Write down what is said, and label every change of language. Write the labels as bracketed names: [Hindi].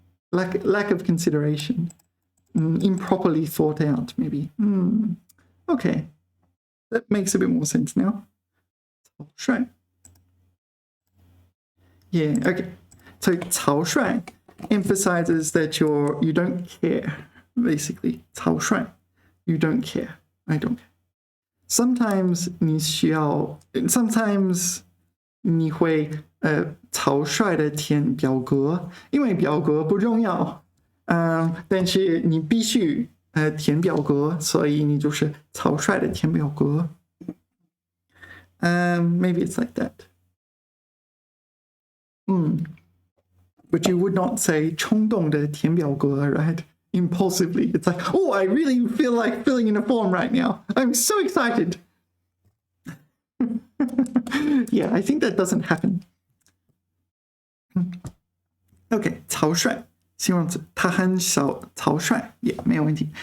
[English] Lack of consideration. Improperly thought out, maybe. Okay. That makes a bit more sense now. [Chinese] 草率. [English] Yeah, okay. So 草率 emphasizes that you don't care, basically. 草率.You don't care. I don't care. Sometimes [Chinese] 你会草率的填表格，因为表格不重要，但是你必须填表格，所以你就是草率的填表格。 [English] Maybe it's like that. But you would not say [Chinese] 冲动的填表格, [English] right? Impulsively. It's like, oh, I really feel like filling in a form right now. I'm so excited. Yeah, I think that doesn't happen. [Chinese] Okay, 草率形容词，他很草率也没有问题。